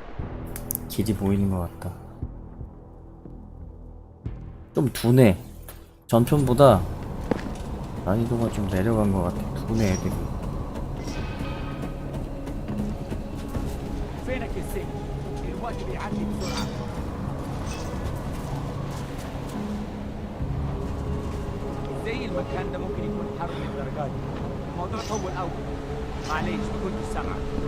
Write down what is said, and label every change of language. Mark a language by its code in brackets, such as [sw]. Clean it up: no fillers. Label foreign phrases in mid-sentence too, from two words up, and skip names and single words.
[ko] 길이 보이는 것 같다. 좀 두네. 전편보다 난이도가 좀 내려간 것 같아. 두네 애들이. [ar] فينك يا سيف؟ الوقت بيعدي بسرعة. ازاي المكان ده ممكن يكون حر للدرجة دي؟ الموضوع طول قوي. معليش ما كنتش سامعك.